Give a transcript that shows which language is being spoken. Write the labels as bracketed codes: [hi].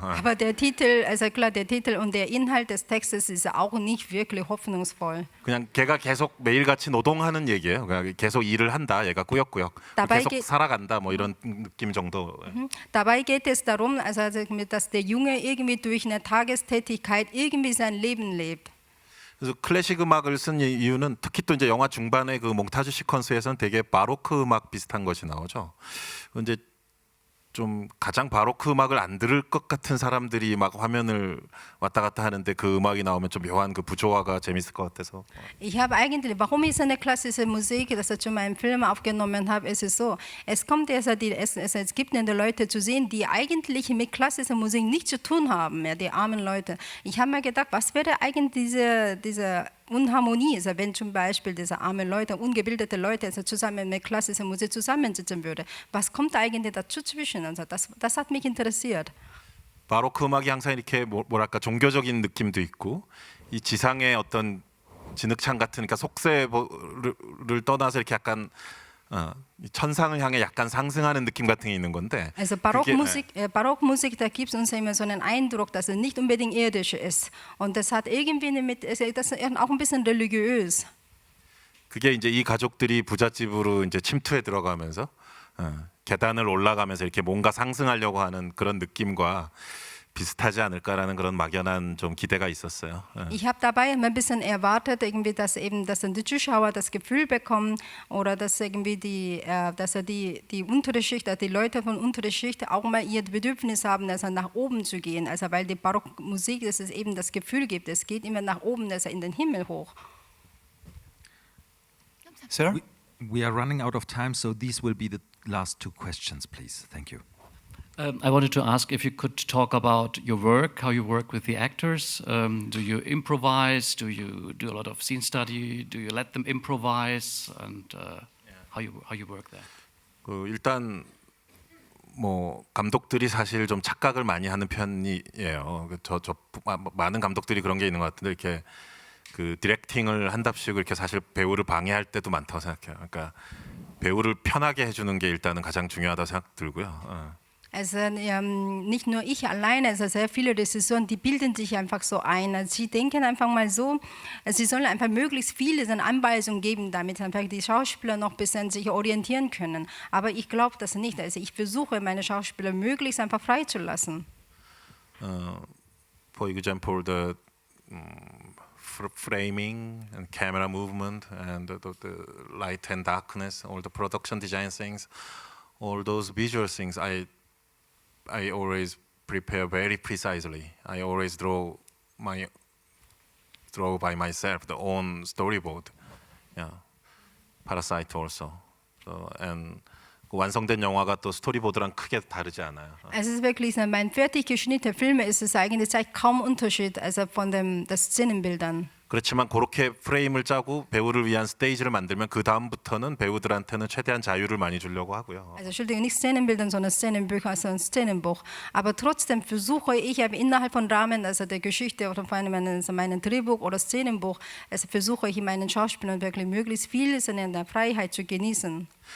[de] Aber der Titel, also klar, der Titel und der Inhalt des Textes ist auch nicht wirklich hoffnungsvoll. [ko] 그냥 걔가 계속 매일같이 노동하는 얘기예요. 그냥 계속 일을 한다. 얘가 꾸역꾸역 계속 살아간다. 뭐 이런 느낌 정도. [de] Dabei geht es darum, also dass der Junge irgendwie durch eine Tagestätigkeit irgendwie sein Leben lebt. [ko] 그래서 클래식 음악을 쓴 이유는 특히 또 이제 영화 중반에 그 몽타주 시퀀스에서는 되게 바로크 음악 비슷한 것이 나오죠. 근데 좀 가장 바로크 음악을 안 들을 것 같은 사람들이 막 화면을 왔다 갔다 하는데 그 음악이 나오면 좀 묘한 그 부조화가 재밌을 것 같아서. [de] Ich habe eigentlich, warum ich so eine klassische Musik, das ich zu meinem Film aufgenommen habe, ist es so, es gibt Leute zu sehen, die eigentlich mit klassischer Musik nichts zu tun haben, ja, die armen Leute. Ich habe mir gedacht, was wäre eigentlich diese Unharmonie, also wenn zum Beispiel diese armen Leute, ungebildete Leute also zusammen mit klassischer Musik zusammensitzen würde. Was kommt eigentlich dazu zwischen? Also das hat mich interessiert. [ko] 바로크 음악이 항상 이렇게 뭐랄까 종교적인 느낌도 있고 이 지상의 어떤 진흙창 같은 그러니까 속세를 떠나서 이렇게 약간 천상을 향해 약간 상승하는 느낌 같은 게 있는 건데. [de] Also Barockmusik, da gibt es uns immer so einen Eindruck, dass es nicht unbedingt irdisch ist. Und das hat irgendwie das ist auch ein bisschen religiös. [ko] 그게 이제 이 가족들이 부잣집으로 이제 침투해 들어가면서 계단을 올라가면서 이렇게 뭔가 상승하려고 하는 그런 느낌과 비슷하지 않을까라는 그런 막연한 좀 기대가 있었어요. 예. [de] Ich habe dabei immer ein bisschen erwartet, irgendwie, dass dann die Zuschauer das Gefühl bekommen oder dass irgendwie die untere Schicht, die Leute von unterer Schicht auch mal ihr Bedürfnis haben, also nach oben zu gehen. Also weil die Barockmusik, dass es eben das Gefühl gibt, es geht immer nach oben, also in den Himmel hoch. [en] Sir? We are running out of time, so these will be the last 2 questions, please. Thank you. I wanted to ask if you could talk about your work, how you work with the actors. Do you improvise? Do you do a lot of scene study? Do you let them improvise? And how you work there? [ko] 일단 뭐 감독들이 사실 좀 착각을 많이 하는 편이에요. 많은 감독들이 그런 게 있는 것 같은데 이렇게 그 디렉팅을 한답시고 이렇게 사실 배우를 방해할 때도 많다고 생각해요. 그러니까 배우를 편하게 해주는 게 일단은 가장 중요하다고 생각 들고요. [de] Also nicht nur ich alleine, also sehr viele Regisseuren, die bilden sich einfach so ein. Also sie denken einfach mal so, sie sollen einfach möglichst viele Anweisungen geben, damit einfach die Schauspieler noch ein bisschen sich orientieren können. Aber ich glaube das nicht. Also ich versuche, meine Schauspieler möglichst einfach freizulassen. [en] For example, the framing and camera movement and the light and darkness, all the production design things, all those visual things, I always prepare very precisely. I always draw by myself the own storyboard. Yeah, Parasite also. So, and [ko] 완성된 영화가 또 스토리보드랑 크게 다르지 않아요. [de] Es ist wirklich so, mein fertig geschnittener Film ist es eigentlich zeigt kaum Unterschied also von den Szenenbildern. [ko] 그렇지만 그렇게 프레임을 짜고 배우를 위한 스테이지를 만들면 그 다음부터는 배우들한테는 최대한 자유를 많이 주려고 하고요. [de] Also Entschuldigung, nicht Szenenbildern, sondern Szenenbücher, also ein Szenenbuch. Aber trotzdem versuche ich innerhalb von Rahmen, also der Geschichte oder von meinem Drehbuch oder Szenenbuch, also versuche ich meinen Schauspielern wirklich möglichst viel in der Freiheit zu genießen.